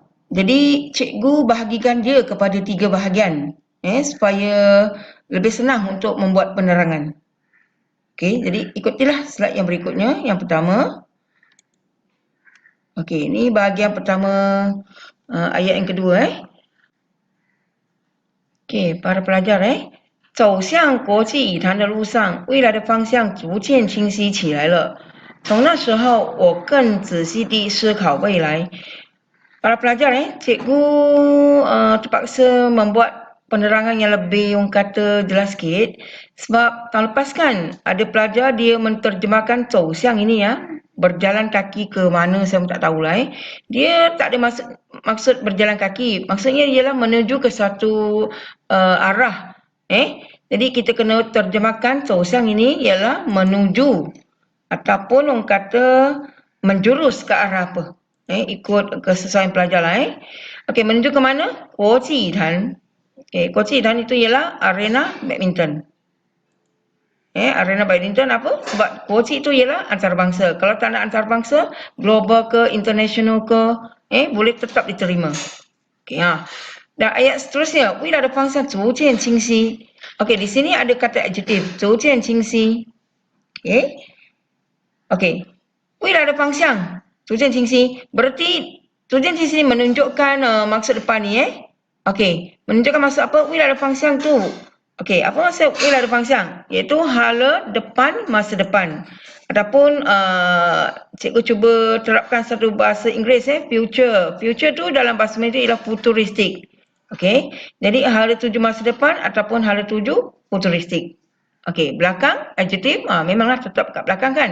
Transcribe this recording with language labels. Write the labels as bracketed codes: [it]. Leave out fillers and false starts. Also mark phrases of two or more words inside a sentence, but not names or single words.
[ms] Jadi cikgu bahagikan dia kepada 3 bahagian supaya lebih senang untuk membuat penerangan. Okey, jadi ikutilah slide yang berikutnya. Yang pertama. Okey, ini bahagian pertama ayat yang kedua Okey, para pelajar [zh] 走向国际语坛的路上，未来的方向逐渐清晰起来了。从那时候，我更仔细地思考未来。 [ms] Para pelajar cikgu terpaksa membuat penerangan yang lebih orang kata jelas sikit sebab tahun lepas kan ada pelajar dia menterjemahkan 走向 ini berjalan kaki ke mana saya pun tak tahulah Dia tak ada maksud berjalan kaki. Maksudnya ialah menuju ke satu arah. Jadi kita kena terjemahkan 走向 ini ialah menuju ataupun orang kata menjurus ke arah apa. Ikut kesesuaian pelajar lah. Okey, menuju ke mana? 国际坛. Okey, 国际坛itu ialah arena badminton. Arena badminton apa? Sebab 国际itu ialah antarabangsa. Kalau tak nak antarabangsa, global ke, international ke, boleh tetap diterima. Okey, dan ayat seterusnya, [zh] 未来的方向逐渐清晰. [ms] Okey, di sini ada kata adjektif, [zh] 逐渐清晰. Okey, 未来的方向逐渐清晰. [ms] Berarti [zh] 逐渐清晰 [ms] menunjukkan maksud depan ni Okey, menunjukkan maksud apa? [zh] 未来的方向 [ms] tu. Okey, apa maksud [zh] 未来的方向? [ms] Iaitu hala depan masa depan. Ataupun cikgu cuba terapkan satu bahasa Inggeris future. Future tu dalam bahasa Melayu ialah futuristik. Okey, jadi hala tuju masa depan ataupun hala tuju futuristik. Okey, belakang adjektif memanglah tetap kat belakang kan.